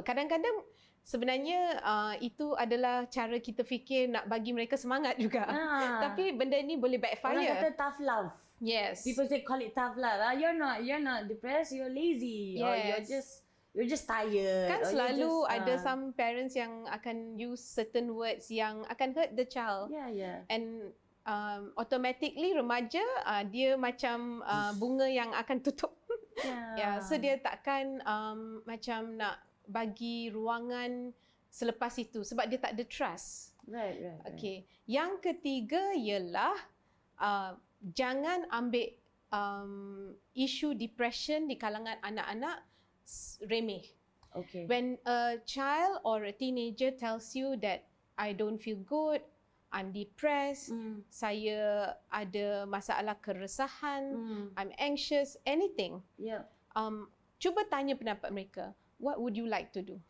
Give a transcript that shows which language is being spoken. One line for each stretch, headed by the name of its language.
Malay: Kadang-kadang sebenarnya itu adalah cara kita fikir nak bagi mereka semangat juga. Tapi benda ni boleh orang
English: backfire.
Malay: kata
English: tough love. Yes. People say call it tough love. You're not depressed, you're lazy. Or you're just tired.
Malay: Kan
English: or
Malay: selalu
English: you're just,
Malay: ada
English: some parents
Malay: yang akan
English: use certain words yang akan hurt the child. Yeah. And automatically
Malay: remaja dia macam bunga yang akan tutup.
English: Yeah.
Malay: So dia takkan macam nak bagi ruangan selepas itu sebab dia tak ada trust.
English: Right. Okay.
Malay: Yang ketiga ialah jangan ambil isu depression di kalangan anak-anak remeh.
English: Okay. When a child or a teenager tells you that I don't feel good, I'm depressed,
Malay: saya ada masalah keresahan,
English: I'm anxious, anything. Yeah.
Malay: Cuba tanya pendapat mereka.
English: What would you like to do?